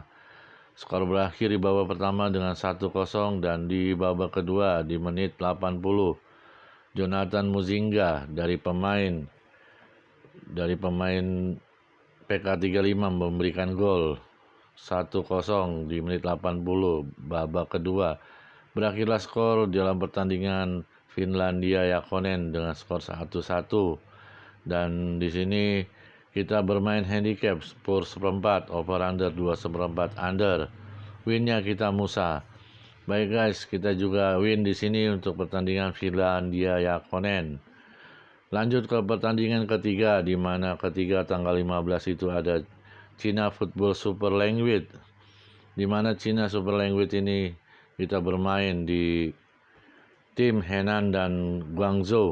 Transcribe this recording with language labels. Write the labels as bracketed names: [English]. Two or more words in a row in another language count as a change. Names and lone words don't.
[Indonesian] Skor berakhir di babak pertama dengan 1-0, dan di babak kedua di menit 80 Jonathan Muzinga dari pemain PK35 memberikan gol 1-0 di menit 80 babak kedua. Berakhirlah skor dalam pertandingan Finlandia Jalkonen dengan skor 1-1. Dan di sini kita bermain handicap per seperempat, [English] over under [Indonesian] 2/4 under. Winnya kita Musa. Baik guys, kita juga win di sini untuk pertandingan Finlandia Jalkonen. Lanjut ke pertandingan ketiga, di mana ketiga tanggal 15 itu ada China Football Super Language. Di mana China Super Language ini kita bermain di tim Henan dan Guangzhou.